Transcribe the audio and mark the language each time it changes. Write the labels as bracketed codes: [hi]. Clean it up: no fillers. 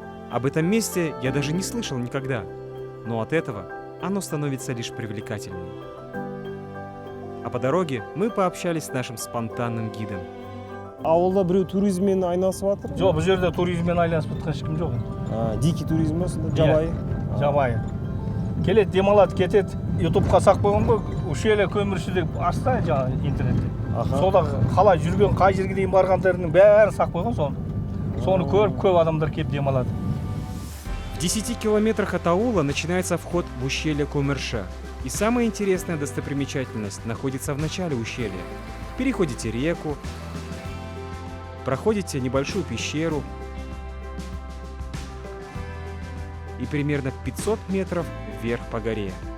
[ru] Об этом месте я даже не слышал никогда, но от этого оно становится лишь привлекательнее. А по дороге мы пообщались с нашим спонтанным гидом. [kk] Ауылда біреу туризммен айналысып жатыр? Жоқ, бұл жерде туризммен айналысып жатқан ешкім жоқ енді. [ru] Дикий туризм [kk] ба сонда? Жабайы? Жабайы. Келеді, демалады, кетеді. ютубқа сақ қойған ғой, ушелі көмірші деп ашса жаңағы интернетте. Сода қалай жүрген, қай жерге дейін барғандарының бәрін сақ қойған соны көріп көп адамдар келіп демалады. [ru] В 10 километрах от аула начинается вход в ущелье Кумерше. И самая интересная достопримечательность находится в начале ущелья. Переходите реку, проходите небольшую пещеру и примерно 500 метров вверх по горе.